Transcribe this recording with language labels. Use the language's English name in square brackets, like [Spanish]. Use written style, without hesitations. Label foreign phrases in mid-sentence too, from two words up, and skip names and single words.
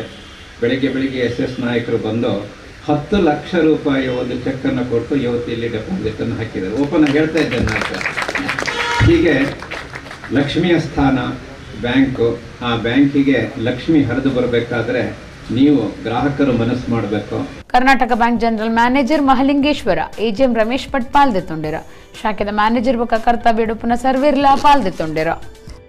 [Kannada] ಬೆಳಿಗ್ಗೆ ಎಸ್ ನಾಯಕರು ಬಂದು 10 ಲಕ್ಷ ರೂಪಾಯಿ ಒಂದು ಚೆಕ್ಕನ್ನು ಕೊಟ್ಟು ಇವತ್ತು ಇಲ್ಲಿ ಡೆಪಾಸಿಟನ್ನು ಹಾಕಿದ್ದಾರೆ. ಓಪನ್ ಹೇಳ್ತಾ ಇದ್ದೇನೆ ನಾನು. ಹೀಗೆ ಲಕ್ಷ್ಮಿಯ ಸ್ಥಾನ ಬ್ಯಾಂಕು. ಆ ಬ್ಯಾಂಕಿಗೆ ಲಕ್ಷ್ಮಿ ಹರಿದು ಬರಬೇಕಾದ್ರೆ ನೀವು ಗ್ರಾಹಕರು ಮನಸ್ಸು ಮಾಡಬೇಕು. [Tulu] ಕರ್ನಾಟಕ ಬ್ಯಾಂಕ್ [English] general manager [Tulu] ಮಹಲಿಂಗೇಶ್ವರ ಎಜಿಎಂ ರಮೇಶ್ ಭಟ್ ಪಾಲ್ದೆ ತೊಂಡಿರ ಶಾಖೆದ ಮ್ಯಾನೇಜರ್ ಬೊಕ್ಕ ಕರ್ತವ್ಯ ಸರ್ವೇರ್ಲಾ ಪಾಲ್ದೆ ತೊಂಡಿರ.